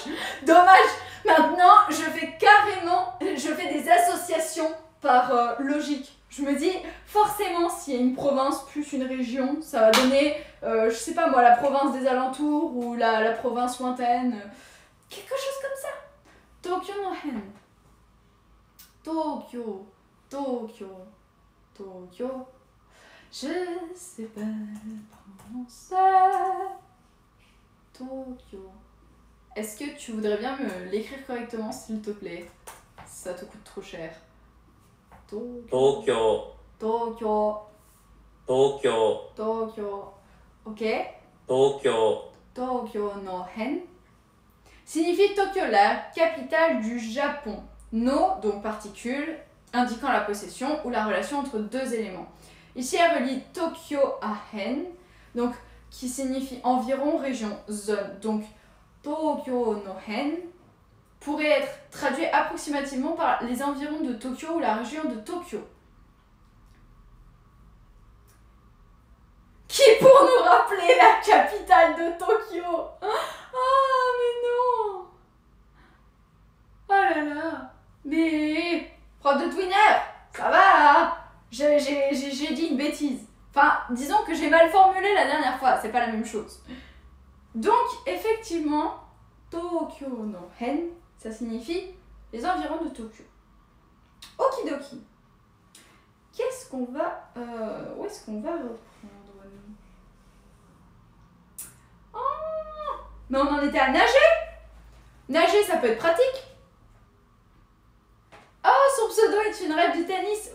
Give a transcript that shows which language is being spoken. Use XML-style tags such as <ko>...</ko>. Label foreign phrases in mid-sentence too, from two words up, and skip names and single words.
<fr>Maintenant, je fais des associations par logique. Je me dis, forcément, s'il y a une province plus une région, ça va donner, je sais pas moi, la province des alentours ou la province lointaine. Quelque chose comme ça.</fr> <ja>Tokyo no hen.</ja> <fr>Tokyo. Je sais pas prononcer. Tokyo. Est-ce que tu voudrais bien me l'écrire correctement, s'il te plaît? Ça te coûte trop cher. Tokyo. Ok. Tokyo</fr> <ja>no hen</ja> <fr>signifie Tokyo, la capitale du Japon. No, donc particule, indiquant la possession ou la relation entre deux éléments. Ici, elle relie Tokyo à hen, donc qui signifie environ, région, zone. Donc,</fr> <ja>Tokyo no hen</ja> <fr>pourrait être traduit approximativement par les environs de Tokyo ou la région de Tokyo. Qui pour nous rappeler la capitale de Tokyo? Ah, mais non! Oh là là! Mais... prof de Twinner, ça va, hein? J'ai dit une bêtise. Enfin, disons que j'ai mal formulé la dernière fois, c'est pas la même chose. Donc, effectivement,</fr> <ja>Tokyo no hen,</ja> <fr>ça signifie les environs de Tokyo. Okidoki. Qu'est-ce qu'on va... où est-ce qu'on va reprendre, nous? Oh! Mais on en était à nager? Nager, ça peut être pratique. Oh, son pseudo est une rêve du tennis.</fr>